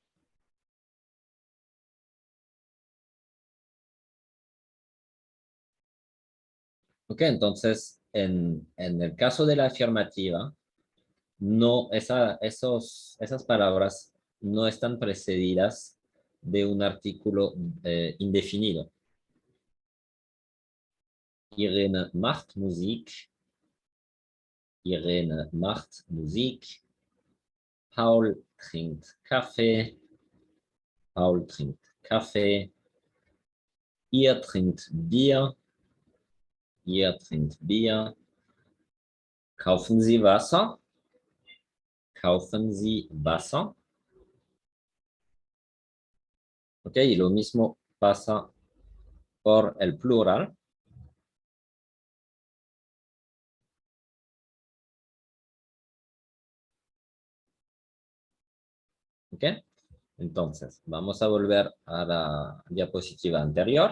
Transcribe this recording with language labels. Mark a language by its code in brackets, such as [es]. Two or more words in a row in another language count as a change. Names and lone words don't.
[es] ¿Ok? Entonces, en el caso de la afirmativa, no, esas palabras no están precedidas de un artículo indefinido. [de] Irene macht Musik. Irene macht Musik. Paul trinkt Kaffee. Paul trinkt Kaffee. Ihr trinkt Bier. Ihr trinkt Bier. Kaufen Sie Wasser. Kaufen Sie Wasser. [es] Ok, y lo mismo pasa por el plural. Ok, entonces vamos a volver a la diapositiva anterior.